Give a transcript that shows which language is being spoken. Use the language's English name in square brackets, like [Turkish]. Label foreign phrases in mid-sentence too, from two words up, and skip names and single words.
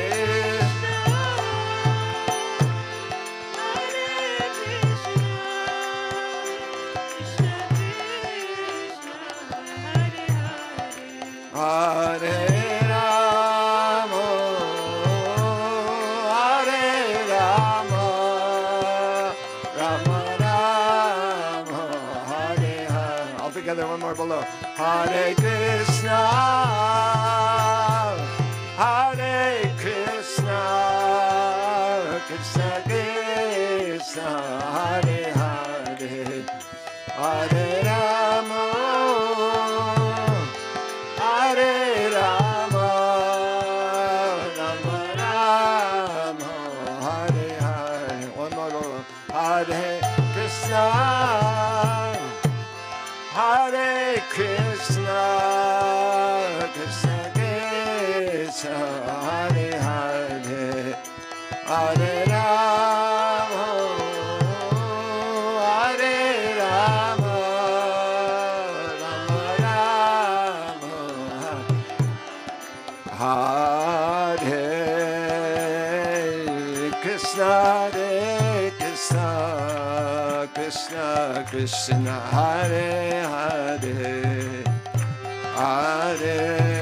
[Sanskrit] Hare Rama, Hare Rama, Rama Rama, Hare Hare. [English] All together, one more below. [Sanskrit] Hare Krishna, Hare Krishna, Krishna Krishna, Hare Hare, Hare Rama, Hare Rama, Rama Rama, Hare Hare. [English] One more go. [Sanskrit] Hare Krishna, Hare Krishna, Krishna Krishna, Hare Hare, Hare Rama, Hare Rama, Rama Rama, Hare Krishna, Hare Krishna, Krishna Krishna, Hare Hare, Hare